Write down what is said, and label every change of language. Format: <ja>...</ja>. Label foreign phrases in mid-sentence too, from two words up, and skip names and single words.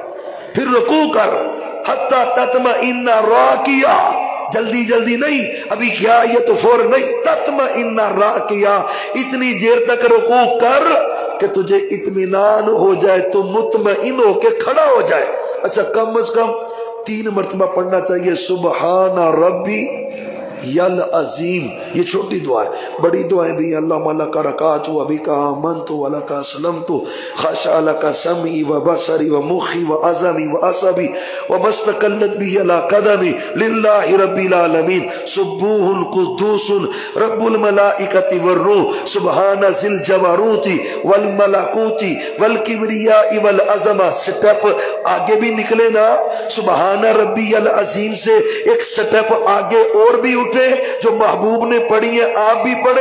<ur>پھر رکوع کر</ur> <ar>حتی تطمئن راکیا،</ar> <ur>جلدی جلدی نہیں، ابھی کیا یہ تو فور نہیں،</ur> <ar>تطمئن راکیا،</ar> <ur>اتنی دیر تک رکوع کر کہ تجھے اطمینان ہو جائے، تو مطمئن ہو کے کھڑا ہو جائے. اچھا کم از کم 3 مرتبہ پڑھنا چاہیے</ur> <ar>سبحان ربی یل عظیم.</ar> <ur>یہ چھوٹی دعا ہے. بڑی دعائیں بھی</ur> <ar>اللہ لک رکعت و بک آمنت و لک اسلمت خشع لک سمعی و بصری و مخی و عظمی و عصبی و مستقلت به علی قدمی للہ رب العالمین سبوح قدوس رب الملائکۃ والروح سبحان ذی الجبروت والملکوت والکبریاء والعظمہ.</ar> <ur>سٹیپ آگے بھی نکلے نا،</ur> <ar>سبحان ربی العظیم</ar> <ur>سے ایک سٹیپ آگے اور بھی اٹھے جو محبوب نے پڑھی ہے، آپ بھی پڑھے.</ur>